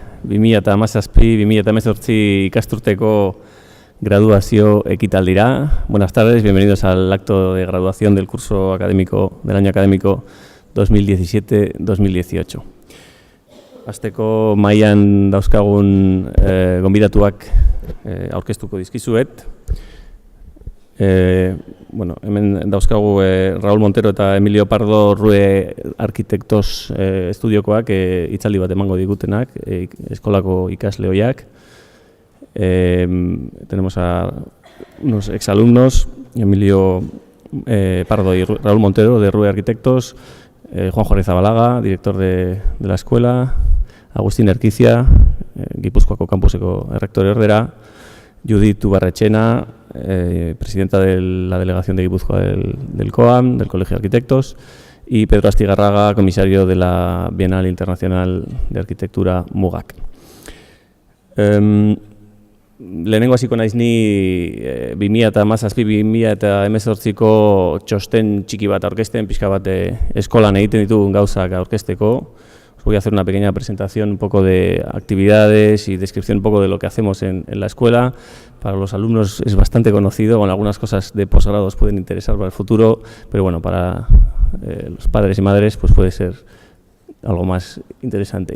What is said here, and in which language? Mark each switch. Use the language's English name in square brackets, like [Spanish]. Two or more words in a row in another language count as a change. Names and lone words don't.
[Basque] 2017-2018 ikasturteko graduazio ekitaldira. [Spanish] Buenas tardes, bienvenidos al acto de graduación del curso académico del año académico 2017-2018. [Basque] Hasteko mailan dauzkagun gonbidatuak aurkeztuko dizkizuet. Hemen dauzkagu Raúl Montero eta Emilio Pardo Rue Arkitektos estudiokoak hitzaldi bat emango digutenak, eskolako ikasle ohiak. [Spanish] Tenemos a unos exalumnos, Emilio Pardo y Raúl Montero de Rue Arquitectos, Juanjo Arrizabalaga, director de la escuela, Agustín Erquizia, [Basque] Gipuzkoako campuseko errektore ordera, [Spanish] Judith Ubarretxena, presidenta de la delegación de Guipúzcoa del COAM, del Colegio de Arquitectos, y Pedro Astigarraga, comisario de la Bienal Internacional de Arquitectura MUGAC. [Basque] Lehenengo hasiko naiz ni 2017-2018ko txosten txiki bat aurkezten, pixka bat eskolan egiten ditugun gauzak aurkezteko. [Spanish] Os voy a hacer una pequeña presentación, un poco de actividades y descripción un poco de lo que hacemos en la escuela. Para los alumnos es bastante conocido, con algunas cosas de posgrado os pueden interesar para el futuro, pero bueno, para los padres y madres pues puede ser algo más interesante.